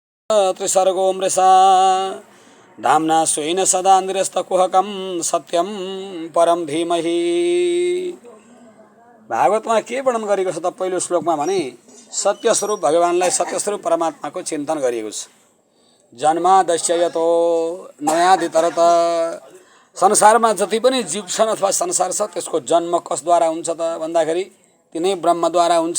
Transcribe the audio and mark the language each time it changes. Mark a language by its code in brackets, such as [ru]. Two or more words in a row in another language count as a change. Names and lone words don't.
[sa] त्रिसर्गो मृषा धाम्ना स्वेन सदा निरस्तकुहकं सत्यम परम धीमहि। [ne] भागवतमा के वर्णन गरिएको छ त पहिलो श्लोकमा भने सत्य स्वरूप भगवानलाई, सत्य स्वरूप परमात्माको चिन्तन गरिएको छ। [sa] जन्मादस्य यतो नयादितरत, [ne] संसारमा जति पनि जीव छन् अथवा संसार छ त्यसको जन्म कसद्वारा हुन्छ त भन्दाखेरि तिनै ब्रह्मद्वारा हुन्छ।